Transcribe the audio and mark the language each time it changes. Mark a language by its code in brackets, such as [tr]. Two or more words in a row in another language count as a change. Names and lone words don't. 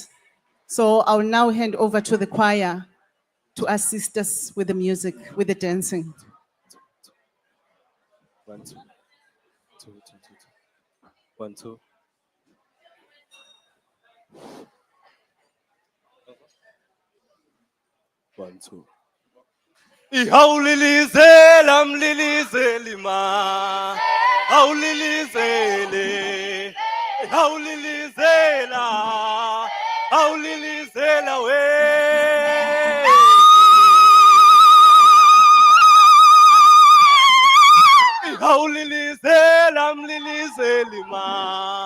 [en] So I'll now hand over to the choir to assist us with the music, with the dancing. 1, 2, 2, 2, 2, 2. 1, 2. One, two. [zu] Ihawulilizela mlilizeli ma. Hawulilizele. Ihawulilizela. Hawulilizela we. Ihawulilizela mlilizeli ma.